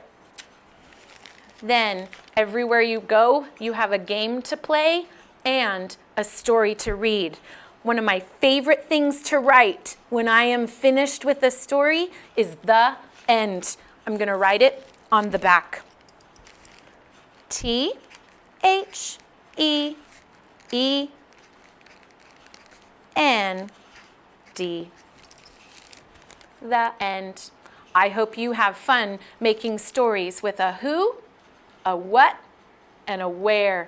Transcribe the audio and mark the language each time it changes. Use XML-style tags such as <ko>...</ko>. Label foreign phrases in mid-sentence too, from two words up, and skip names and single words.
<en>Then everywhere you go, you have a game to play and a story to read. One of my favorite things to write when I am finished with a story is the end. I'm going to write it on the back. T-H-E-E-E, N-D. The end. I hope you have fun making stories with a who, a what, and a where.</en>